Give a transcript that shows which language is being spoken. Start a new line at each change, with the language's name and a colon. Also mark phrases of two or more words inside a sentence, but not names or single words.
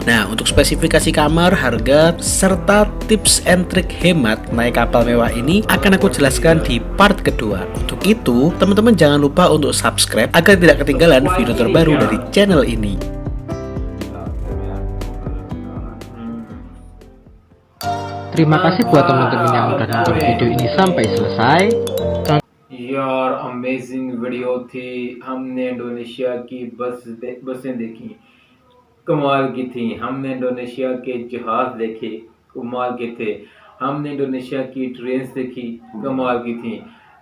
Indonesian: Nah, untuk spesifikasi kamar, harga, serta
English: tips and trik
Indonesian: hemat naik kapal mewah ini akan aku jelaskan di part kedua. Untuk itu, teman-teman jangan lupa untuk subscribe agar tidak ketinggalan video terbaru dari channel ini. Terima kasih buat teman-teman yang udah nonton video ini sampai selesai.
Hindi: यार
English: amazing video
Hindi: थी, हमने इंडोनेशिया की बसें देखी, कमाल की थी। हमने इंडोनेशिया के जहाज देखे, कमाल के थे। हमने इंडोनेशिया की ट्रेन्स देखी, कमाल की थी।